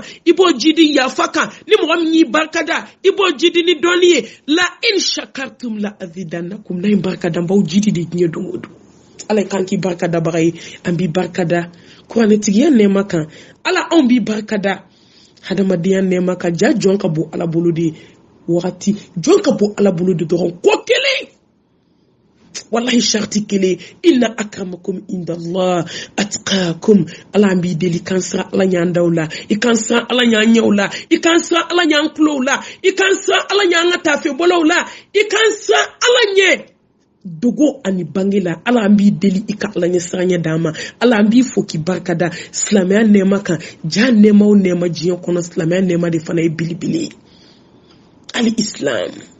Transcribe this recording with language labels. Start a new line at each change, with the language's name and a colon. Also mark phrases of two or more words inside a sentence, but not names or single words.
Bambara: i b'o jidi yafa kan ni mɔgɔ min y'i barikada i b'o jidi ni dɔnni ye la
Arabic: إن شكرتم لأزيدنكم
Bambara: na in barikada n b'aw jidi de diɲɛ don o don ala kan k'i barikada baga ye an b'i barikada kuranɛtigiya nɛɛma kan ala anw b'i barikada hadamadenya nɛɛma kan ja jɔn ka bon ala bolo de wagati jɔn ka bon ala bolo de dɔrɔn ko kelen wallahi sharti kelen
Arabic: إن أكرمكم عند الله أتقاكم
Bambara: ala an b'i deli kan siran ala ɲan daw la i kan siran ala ɲan ɲɛw la i kan siran ala ɲan kulow la i kan siran ala ɲan ka tafe bɔlaw la i kan siran ala ɲɛ dogo ani bangela ala an b'i deli i ka ala ɲɛ siranɲɛ d'an ma ala an b'i fo k'i barikada silamɛya nɛɛma kan ja nɛɛma o nɛɛma diɲɛ kɔnɔ silamɛya nɛɛma de fana ye belebele ye ali islam